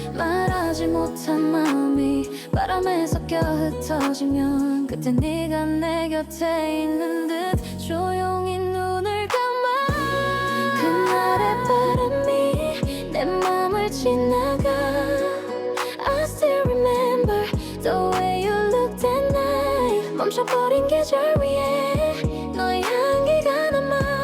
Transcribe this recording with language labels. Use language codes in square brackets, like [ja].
[ko] 말하지 못한 마음이 바람에 섞여 흩어지면 그때 네가 내 곁에 있는 듯 조용히 눈을 감아. 그날의 바람이 내 맘을 지나가. [en] I still remember the way you looked that night. [ko] 멈춰버린 계절 위에 너의 향기가 남아.